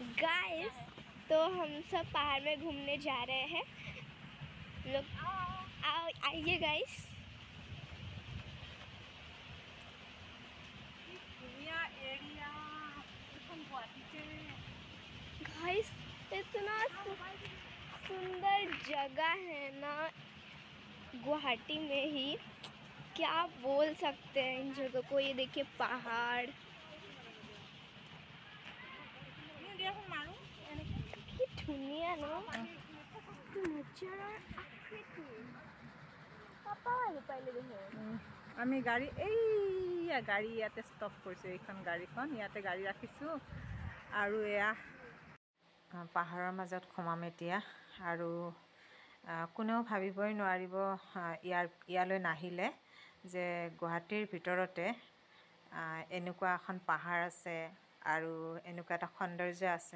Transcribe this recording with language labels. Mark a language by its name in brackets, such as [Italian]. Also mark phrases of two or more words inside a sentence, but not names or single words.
[Hindi] गाइस तो हम सब पहाड़ में घूमने जा रहे हैं लोग आइए गाइस गाइस इतना सुंदर जगह है ना गुवाहाटी में ही क्या बोल सकते हैं इन जगह को। ये देखिए पहाड़ धुनिया ना [Assamese] আমি গাড়ী গাড়ী ইয়াতে ষ্টপ কৰিছোঁ। এইখন গাড়ীখন ইয়াতে গাড়ী ৰাখিছোঁ আৰু এয়া পাহাৰৰ মাজত সোমাম এতিয়া। আৰু কোনেও ভাবিবই নোৱাৰিব ইয়ালৈ নাহিলে যে গুৱাহাটীৰ ভিতৰতে এনেকুৱা এখন পাহাৰ আছে আৰু এনেকুৱা এটা সৌন্দৰ্য আছে।